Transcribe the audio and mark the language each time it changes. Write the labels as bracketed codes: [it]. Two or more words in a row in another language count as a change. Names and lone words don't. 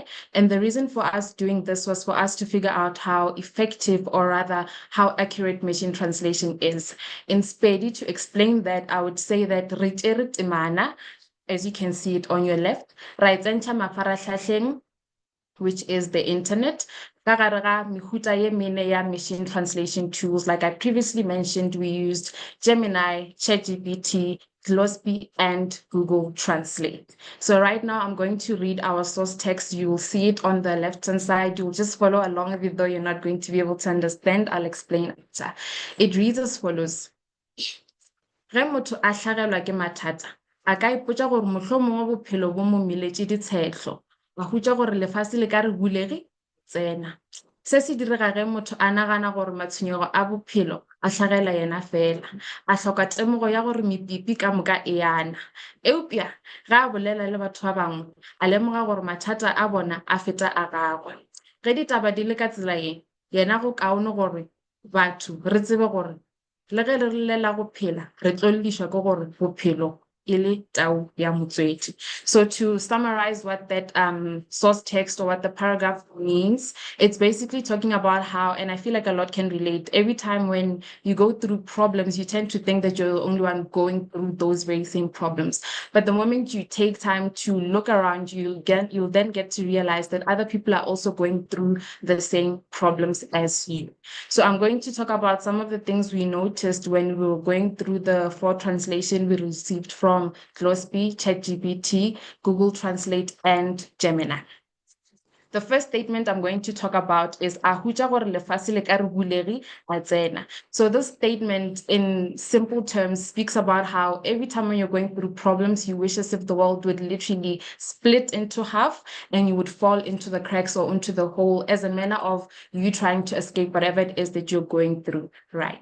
[en] And the reason for us doing this was for us to figure out how effective, or rather how accurate machine translation is. In Sepedi, to explain that, I would say that as you can see it on your left, right, which is the internet. [nso] Ka gare ga mehuta ye mene ya [en] machine translation tools, like I previously mentioned, we used Gemini, ChatGPT, Glossby, and Google Translate. So right now I'm going to read our source text. You will see it on the left-hand side. You'll just follow along, even though you're not going to be able to understand. I'll explain later. It reads as follows. [nso] Ge motho a hlagelwa ke mathata, a ka ipotsa gore mohlomongwe bophelo bo mo mmeletše ditshehlo, a hutša gore lefatshe le ka re bulege tsena. Se se direga ge motho a nagana gore matshwenyego a bophelo a hlagela yena fela, a hloka temogo ya gore mepipi ka moka e yana. Eupša ge a bolela le batho ba bangwe, a lemoga gore mathata a bona a feta a gagwe. Ge ditaba di le ka tsela ye, yena go kaone gore batho re tsebe gore le ge re llela go phela, re tlo llišwa ke gore bophelo e le tau ya motswedi. [en] So to summarize what that source text or what the paragraph means, it's basically talking about how, and I feel like a lot can relate, every time when you go through problems, you tend to think that you're the only one going through those very same problems. But the moment you take time to look around you, you'll then get to realize that other people are also going through the same problems as you. So I'm going to talk about some of the things we noticed when we were going through the 4 translation we received from Glossby, ChatGPT, Google Translate, and Gemini. The first statement I'm going to talk about is [nso] a hutša gore lefatshe le ka re bulege a tsena. [en] So this statement in simple terms speaks about how every time when you're going through problems, you wish as if the world would literally split into half and you would fall into the cracks or into the hole as a manner of you trying to escape whatever it is that you're going through, right?